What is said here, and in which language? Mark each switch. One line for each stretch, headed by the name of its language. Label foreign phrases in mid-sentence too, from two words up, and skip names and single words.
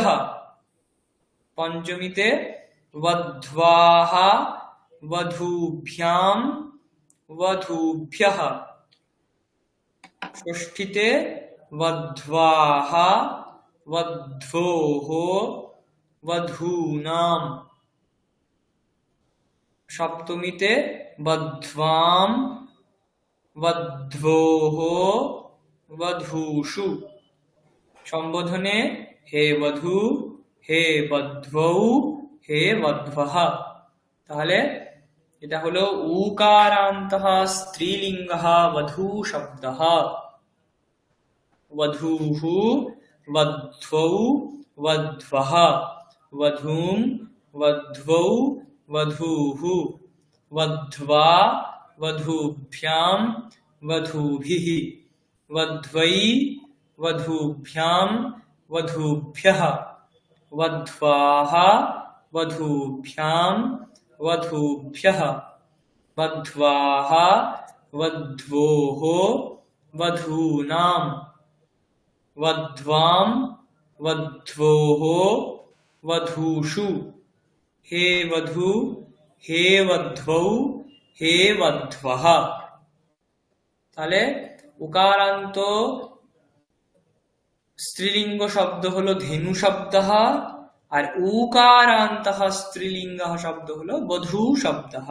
Sanskrit: পঞ্চমীতে বধ্বাঃ বধূভ্যাম বধূভ্যঃ। ষষ্ঠীতে বধ্বাঃ বধ্বোঃ বধূনাম। সপ্তমীতে বধ্বাম वध्वोः वधूषु। সম্বোধনে হে বধূ, হে বধ্বৌ, হে বধ্বঃ।
Bangla: তাহলে এটা হলো
Sanskrit: উকারান্তঃ স্ত্রীলিঙ্গঃ বধূ শব্দঃ। वधूः वध्वौ वध्वः, वधूं वध्वौ वधूः, वध्वा वधूभ्यां वधूभिः, वध्वै वधूभ्यां वधूभ्यः, वध्वाः वधूभ्यां वधूभ्यः, वध्वाः वध्वोः वधूनां, वध्वां वध्वोः वधूषु। हे वधू, हे वध्वौ, হে বধ্বঃ।
Bangla: তাহলে উকারান্ত স্ত্রীলিঙ্গ শব্দ হলো
Sanskrit: ধেনু শব্দঃ,
Bangla: আর উকারান্তঃ স্ত্রীলিঙ্গ শব্দ হলো
Sanskrit: বধূ শব্দঃ।